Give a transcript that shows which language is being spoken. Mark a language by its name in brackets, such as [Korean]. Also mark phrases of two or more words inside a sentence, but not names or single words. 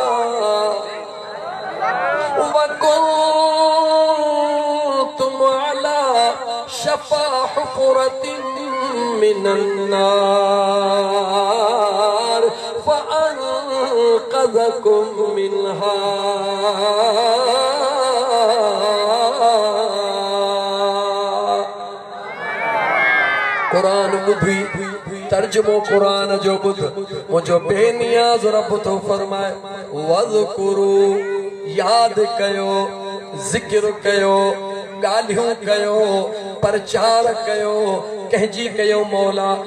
[Arabic] وكنتم على شفا حفرة من النار فأنقذكم منها [Sindhi] कुरान ॿुधी तर्जुमो कुरान जो ॿुध मुंहिंजो बेनियाज़ रब थो फरमाए वज़कुरू याद कयो ज़िक्र कयो ॻाल्हियूं कयो प्रचार कयो कंहिंजी कयो मौला